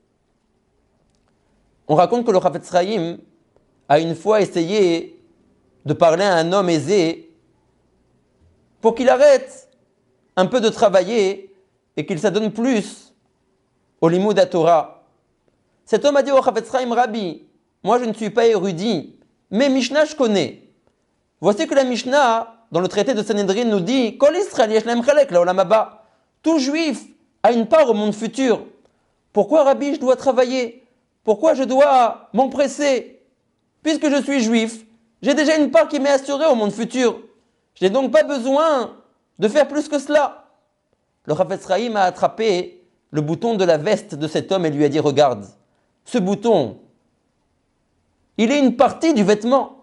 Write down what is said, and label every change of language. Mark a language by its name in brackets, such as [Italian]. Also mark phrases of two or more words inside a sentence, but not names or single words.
[French] On raconte que le Chafetz Chaim a une fois essayé de parler à un homme aisé pour qu'il arrête un peu de travailler et qu'il s'adonne plus au [Hebrew] לימוד התורה. [French] Cet homme a dit au Chafetz Chaim, Rabbi, moi je ne suis pas érudit, mais Mishnah je connais. Voici que la Mishnah, dans le traité de Sanhedrin, nous dit [Hebrew] כל ישראל יש להם חלק לעולם הבא. [French] Tout juif a une part au monde futur. Pourquoi, Rabbi, je dois travailler? Pourquoi je dois m'empresser? Puisque je suis juif, j'ai déjà une part qui m'est assurée au monde futur. Je n'ai donc pas besoin de faire plus que cela. Le Chafetz Chaim a attrapé le bouton de la veste de cet homme et lui a dit, regarde, ce bouton, il est une partie du vêtement.